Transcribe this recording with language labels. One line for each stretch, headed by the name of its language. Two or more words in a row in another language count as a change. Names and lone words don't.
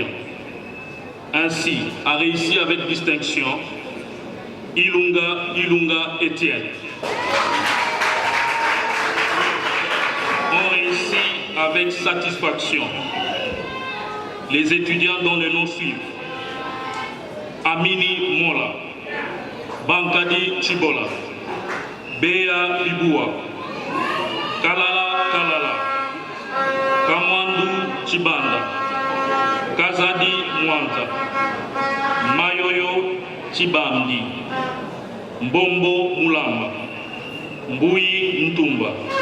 French: Ainsi, a réussi avec distinction Ilunga Etienne. On réussit avec satisfaction les étudiants dont les noms suivent: Amini Mola, Bankadi Chibola, Bea Libua, Kalala, Kamwandu Chibanda, Kazadi Mwanta, Mayoyo Chibamdi, Mbombo Mulamba, Mbui Ntumba,